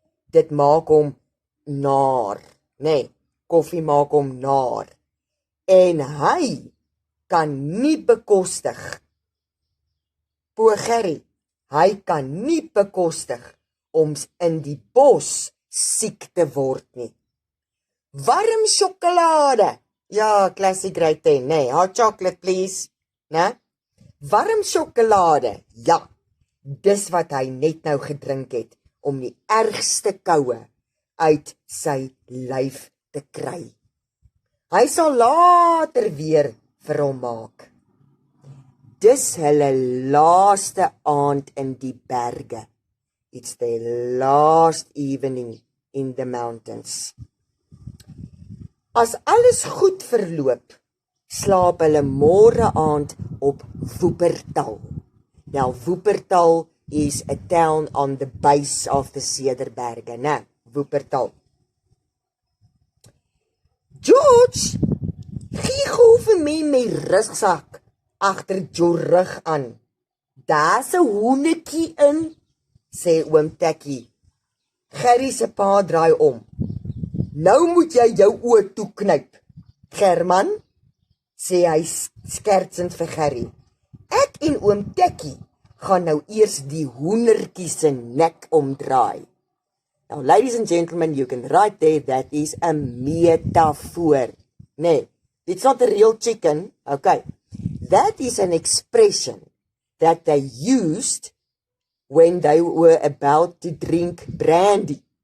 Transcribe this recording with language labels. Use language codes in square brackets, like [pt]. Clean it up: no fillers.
[af] Dit maak hom naar, nee, koffie maak hom naar. En hy kan nie bekostig, [en] poor [af] Gerry, hy kan nie bekostig om in die bos siek te word nie. Warm sjokolade, ja, [en] classic grade 10, [af] nee, [en] hot chocolate please, né? [af] Warm sjokolade, ja, dis wat hy net nou gedrink het, om die ergste koue uit sy lyf te kry. Hy sal later weer vir hom maak. Dis hulle laaste aand in die berge. [en] It's their last evening in the mountains. [af] As alles goed verloop, slaap hulle môre aand op Wuppertal. [en] Now, Wuppertal is a town on the base of the Cederberge, né? Wuppertal. [af] George, gee gou vir my rugsak agter jou rug aan. Daar's 'n hoenetjie in, sê oom Tekkie. Gerry se pa draai om. Nou moet jy jou oë toeknyp, German, sê hy skertsend vir Gerry. Ek en oom Tekkie gaan nou eers die hoendertjie se nek omdraai. [en] Now, ladies and gentlemen, you can write there, that is a metaphor. Nee, it's not a real chicken, okay. That is an expression that they used when they were about to drink brandy.